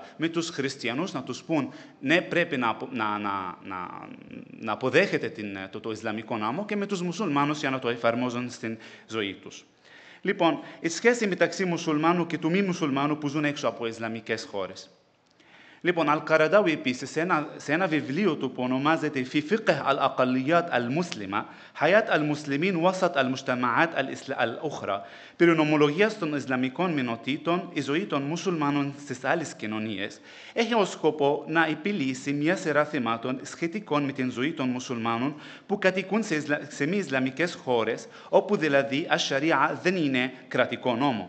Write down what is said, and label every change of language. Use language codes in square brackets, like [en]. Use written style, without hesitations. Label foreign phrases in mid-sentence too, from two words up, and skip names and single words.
[el] Με τους χριστιανούς να τους πούν ναι, πρέπει να αποδέχεται το Ισλαμικό νόμο, και με τους μουσουλμάνους για να το εφαρμόζουν στην ζωή τους. Λοιπόν, η σχέση μεταξύ μουσουλμάνου και του μη μουσουλμάνου που ζουν έξω από Ισλαμικές χώρες. Λοιπόν, [ar] Al-Qaradawi [el] επίσης σε ένα βιβλίο του που ονομάζεται [ar] «في فقه الأقليات المسلمة، حياة المسلمين وسط المجتمعات الأخرى», [el] περί νομολογίας των Ισλαμικών μηνοτήτων, η ζωή των μουσουλμάνων στις άλλες κοινωνίες, έχει ως σκοπό να επιλύσει μια σειρά θεμάτων σχετικών με την ζωή των μουσουλμάνων που κατοικούν σε μη Ισλαμικές χώρες, όπου δηλαδή η Sharia δεν είναι κρατικό νόμο.